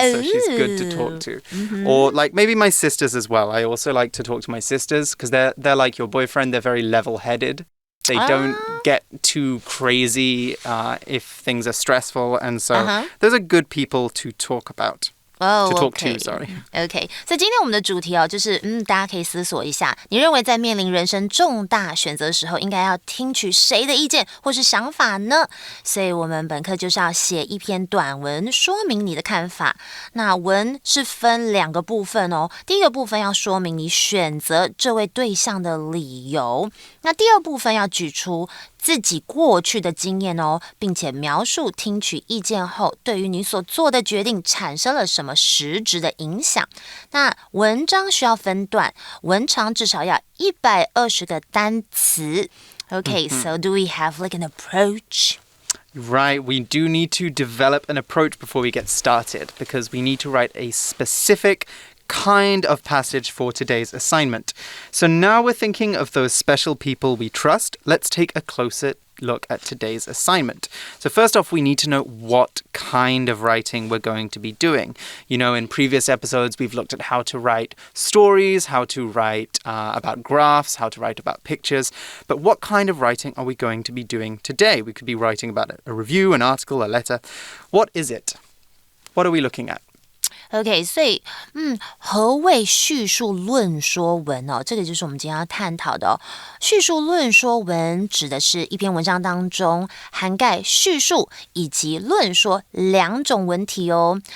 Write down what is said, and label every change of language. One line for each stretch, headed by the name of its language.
English: So she's good to talk to. Or maybe my sisters as well. I also like to talk to my sisters because they're like your boyfriend. They're very level-headed. They don't get too crazy if things are stressful. And so those are good people to talk about. To talk to, sorry.
Chinese: OK， 所以今天我们的主题就是大家可以思索一下，你认为在面临人生重大选择的时候，应该要听取谁的意见或是想法呢？所以我们本课就是要写一篇短文，说明你的看法。那文是分2个部分哦。第一个部分要说明你选择这位对象的理由，那第二部分要举出自己过去的经验哦，并且描述听取意见后对于你所做的决定产生了什么实质的影响。那文章需要分段，文长至少要120个单词。
English: Okay, so do we have like an approach? Right, we do need to develop an approach before we get started because we need to write a specific kind of passage for today's assignment. So now we're thinking of those special people we trust. Let's take a closer look at today's assignment. So first off, we need to know what kind of writing we're going to be doing. You know, in previous episodes, we've looked at how to write stories, how to write about graphs, how to write about pictures. But what kind of writing are we going to be doing today? We could be writing about a review, an article, a letter. What is it? What are we looking at?
Chinese: OK, 所以何谓叙述论说文哦？这个就是我们今天要探讨的哦。叙述论说文指的是一篇文章当中涵盖叙述以及论说两种文体哦。